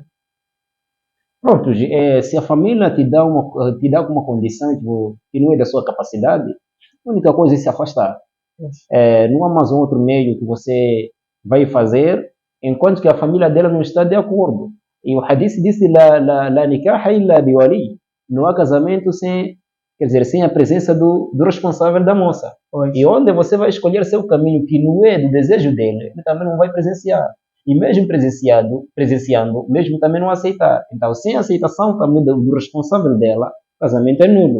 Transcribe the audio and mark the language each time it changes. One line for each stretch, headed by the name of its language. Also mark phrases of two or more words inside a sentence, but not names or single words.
Portuguese: Pronto, se a família te dá uma condição que não é da sua capacidade, a única coisa é se afastar. Não há mais um outro meio que você vai fazer enquanto que a família dela não está de acordo. E o hadith disse
Arabic: لا نكاح إلا بولي.
Portuguese: Não há casamento sem, quer dizer, sem a presença do responsável da moça. Pois. E onde você vai escolher seu caminho que não é do desejo dele, ele também não vai presenciar. E mesmo presenciando, mesmo também não aceitar. Então, sem aceitação também do responsável dela, o casamento é nulo.